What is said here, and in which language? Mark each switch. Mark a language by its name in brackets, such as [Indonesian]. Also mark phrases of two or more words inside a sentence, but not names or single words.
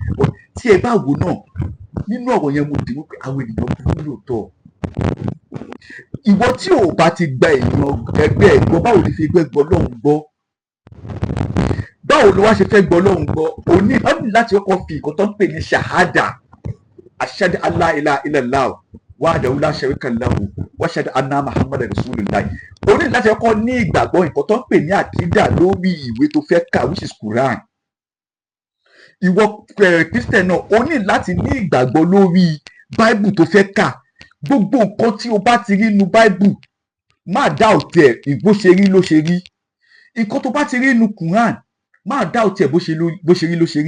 [Yoruba] Tí ẹ bá wò náà, nínú ọ̀rọ̀ yẹn mo dì mú pé àwọn ènìyàn burú lóòótọ́. Ìwọ tí ò bá ti gba èèyàn ẹgbẹ́ ẹ̀ gbọ́, báwo ni fi gbọ́ Ọlọ́run gbọ́? Báwo ló wá ṣe fẹ́ gbọ́ Ọlọ́run gbọ́? Òní láti kọ́kọ́ fi nǹkan tó ń pè ní ṣàhádà, [Arabic] أشهد أن لا إله إلا الله وحده لا شريك له وأشهد أن محمدا رسول الله. [Yoruba] Òní láti kọ́kọ́ ní ìgbàgbọ́ nǹkan tó ń pè ní àkídà lórí ìwé tó fẹ́ kà, [English] which is Quran. [Yoruba] Ìwọ Christian náà, o ní láti ní ìgbàgbọ́ lórí Bible tó fẹ́ kà. Gbogbo nǹkan tí o bá ti rí nínú Bible, má dá òtẹ̀ ìgbó ṣe rí ló ṣe rí. Nǹkan tó bá ti rí nínú Quran, má doubt ẹ̀ bó ṣe rí ló ṣe rí.